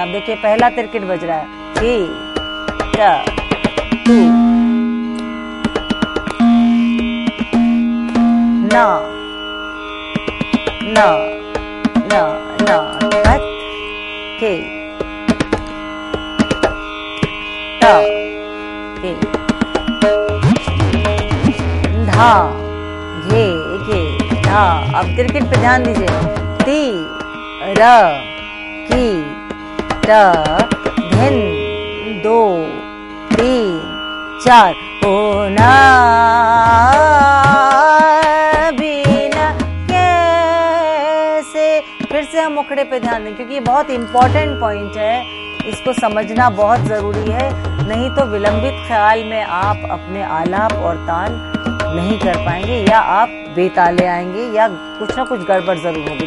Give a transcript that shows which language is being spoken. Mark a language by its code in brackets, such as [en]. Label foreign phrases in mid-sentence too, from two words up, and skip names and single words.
[hi] देखिए पहला तिरकेट बज रहा है, की ट टू ना ना ना ना कत के टा के धा घे घे धा। अब तिरकेट पे ध्यान दीजिए, ती र की ट धिन दो तीन चार होना बिना कैसे। फिर से हम मुखड़े पे ध्यान दें क्योंकि ये बहुत [en] important point [hi] है, इसको समझना बहुत जरूरी है, नहीं तो विलंबित ख्याल में आप अपने आलाप और तान नहीं कर पाएंगे या आप बेताले आएंगे या कुछ ना कुछ गड़बड़ जरूर होगी।